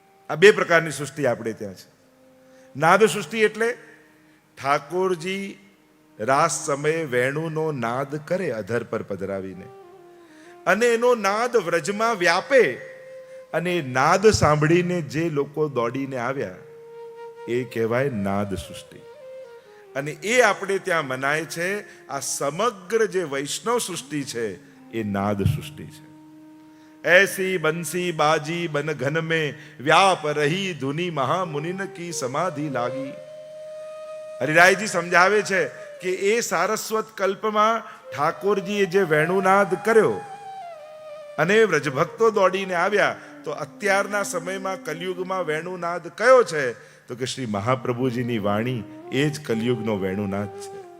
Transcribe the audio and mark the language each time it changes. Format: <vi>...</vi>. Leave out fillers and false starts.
<gu>આ 2 પ્રકારની સૃષ્ટિ આપણે ત્યાં છે. નાદ સૃષ્ટિ એટલે ઠાકોરજી રાસ સમયે વેણુનો નાદ કરે અધર પર પધરાવીને, અને એનો નાદ વ્રજમાં વ્યાપે, અને નાદ સાંભળીને જે લોકો દોડીને આવ્યા એ કહેવાય નાદ સૃષ્ટિ. અને એ આપણે ત્યાં મનાય છે. આ સમગ્ર જે વૈષ્ણવ સૃષ્ટિ છે એ નાદ સૃષ્ટિ છે.</gu> <hi>ऐसी बंसी बाजी बन घन में व्याप रही धुनी महामुनिन की समाधि लागी.</hi> <gu>હરિરાયજી સમજાવે છે કે એ સારસ્વત કલ્પમાં ઠાકોરજીએ જે વેણુનાદ કર્યો અને વ્રજભક્તો દોડીને આવ્યા, તો અત્યારના સમયમાં કલયુગમાં વેણુનાદ કયો છે, તો કે શ્રી મહાપ્રભુજીની વાણી એ જ કલયુગનો વેણુનાદ છે.</gu>